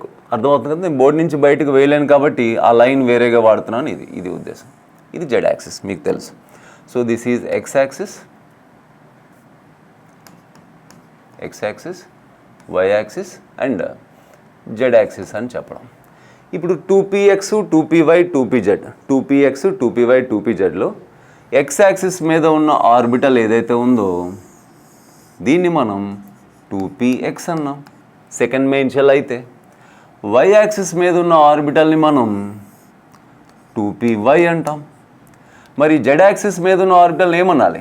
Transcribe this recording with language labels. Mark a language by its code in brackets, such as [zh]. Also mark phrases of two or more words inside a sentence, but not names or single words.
[te] అర్థమవుతుంది కదా, నేను బోర్డు నుంచి బయటకు వేయలేను కాబట్టి ఆ లైన్ వేరేగా వాడుతున్నాను. ఇది ఉద్దేశం. ఇది z యాక్సిస్ మీకు తెలుసు. [en] So this is x axis, x axis, y axis and z axis [te] అని చెప్పడం. ఇప్పుడు 2px, 2py, 2pz, 2px, 2py, 2pzలో x యాక్సిస్ మీద ఉన్న ఆర్బిటల్ ఏదైతే ఉందో దీన్ని మనం 2px అన్నాం, [en] second main shell. [te] అయితే y యాక్సిస్ మీద ఉన్న ఆర్బిటల్ని మనం 2py అంటాం. మరి z యాక్సిస్ మీద ఉన్న ఆర్బిటల్ ఏమనాలి?